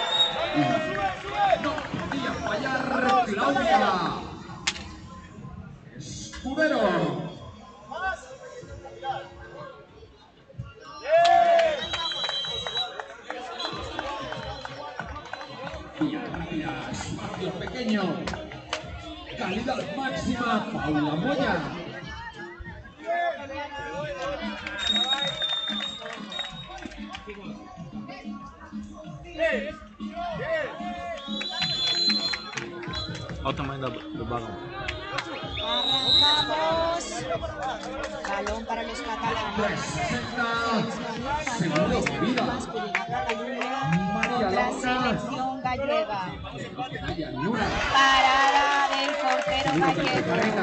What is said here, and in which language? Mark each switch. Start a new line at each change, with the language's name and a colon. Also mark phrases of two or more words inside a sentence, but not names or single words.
Spanish: Y no podía fallar Claudia Escudero. Espacio pequeño, calidad máxima, Paula Moya.
Portuguese: Olha o tamanho do balão.
Spanish: Arrancamos. Balón para los catalanes. Contra selección gallega. Parada del portero gallego.